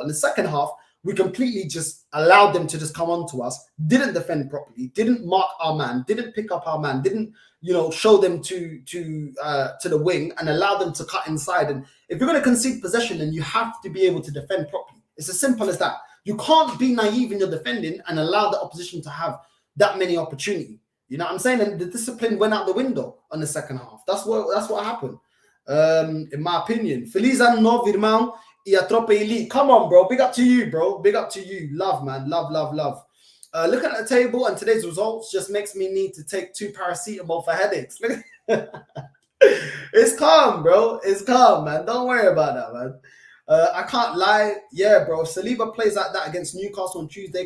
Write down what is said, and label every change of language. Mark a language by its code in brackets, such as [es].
[en] In the second half, we completely just allowed them to just come on to us, didn't defend properly, didn't mark our man, didn't pick up our man, didn't, show them to the wing and allow them to cut inside. And if you're going to concede possession, then you have to be able to defend properly. It's as simple as that. You can't be naive in your defending and allow the opposition to have that many opportunities. You know what I'm saying? And the discipline went out the window on the second half. That's what happened. In my opinion. [pt] Feliz ano, irmão, e a tropa elite. [en] Come on, bro. Big up to you, bro. Big up to you. Love, man. Love, love, love. Looking at the table and today's results just makes me need to take 2 paracetamol for headaches. It's calm, bro. It's calm, man. Don't worry about that, man. I can't lie. Yeah, bro. Saliba plays like that against Newcastle on Tuesday.